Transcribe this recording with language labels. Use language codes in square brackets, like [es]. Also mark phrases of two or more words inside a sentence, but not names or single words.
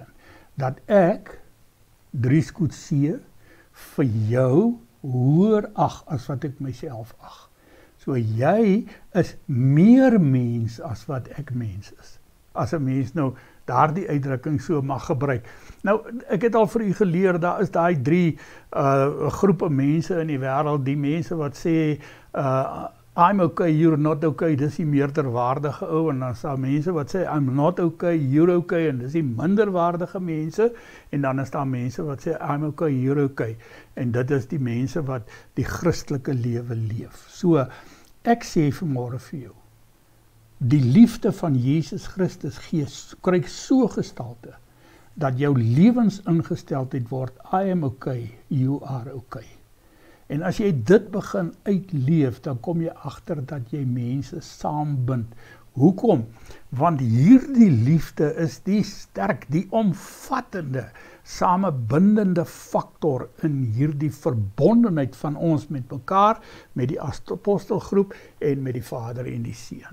[af] Dat ek, Dries Coetzee, vir jou hoër ag as wat ek myself ag. So jy is meer mens as wat ek mens is. As 'n mens nou daardie uitdrukking so mag gebruik. Nou, ek het al vir u geleer, daar is daai 3 groepe mense in die wêreld, die mense wat sê, [en] I'm okay, you're not okay, [af] dis die meerderwaardige ou, en dan is daar mense wat sê, [en] I'm not okay, you're okay, [af] en dis die minderwaardige mense, en dan is daar mense wat sê, [en] I'm okay, you're okay, [af] en dit is die mense wat die Christelike lewe leef. So, ek sê vanmôre vir jou, die liefde van Jesus Christus kry so gestalte, dat jou lewensingesteldheid word, [en] I am okay, you are okay. [af] En as jy dit begin uitleef, dan kom jy agter dat jy mense saambind. Hoekom? Want hierdie liefde is die sterk, die omvattende, samebindende faktor in hierdie verbondenheid van ons met mekaar, met die apostelgroep en met die Vader en die Seun.